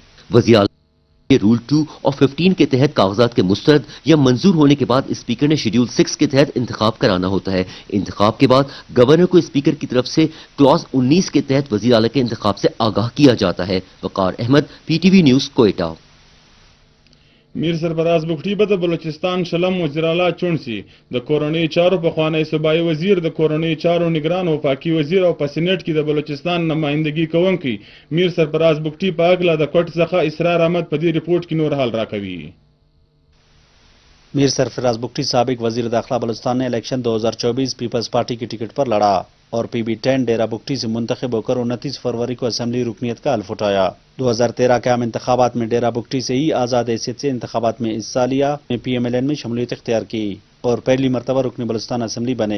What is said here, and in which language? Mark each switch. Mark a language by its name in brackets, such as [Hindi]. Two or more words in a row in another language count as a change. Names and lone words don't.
[Urdu] وزیر اعلیٰ رول 2 اور 15 کے تحت کاغذات کے مسترد یا منظور ہونے کے بعد اسپیکر نے شیڈول 6 کے تحت انتخاب کرانا ہوتا ہے. انتخاب کے بعد گورنر کو اسپیکر کی طرف سے کلاس 19 کے تحت وزیر اعلیٰ کے انتخاب سے آگاہ کیا جاتا ہے. وقار احمد PTV نیوز کوئٹہ. [Pashto] میر سرفراز بګټي به د بلوچستان شلم وزیر اعلی چون سي. د کورنۍ چارو پخوانی صوبایي وزیر، د کورنۍ چارو نگران او وفاقي وزیر او په سینټ کې د بلوچستان نمائندګي کوونکی میر سرفراز بګټي په اګله د کوټ څخه اسرار احمد په دې ریپورت کې نور حال راکوي. [Urdu] میر سرفراز بگٹی سابق وزیر داخلہ بلوچستان نے الیکشن 2024 پیپلز پارٹی کی ٹکٹ پر لڑا اور PB10 ڈیرہ بگٹی سے منتخب ہو کر 29 فروری کو اسمبلی رکنیت کا حلف اٹھایا. 2013 کے عام انتخابات میں ڈیرہ بگٹی سے ہی آزاد حیثیت سے انتخابات میں حصہ لیا. PMLN میں شمولیت اختیار کی اور پہلی مرتبہ رکن بلوچستان اسمبلی بنے.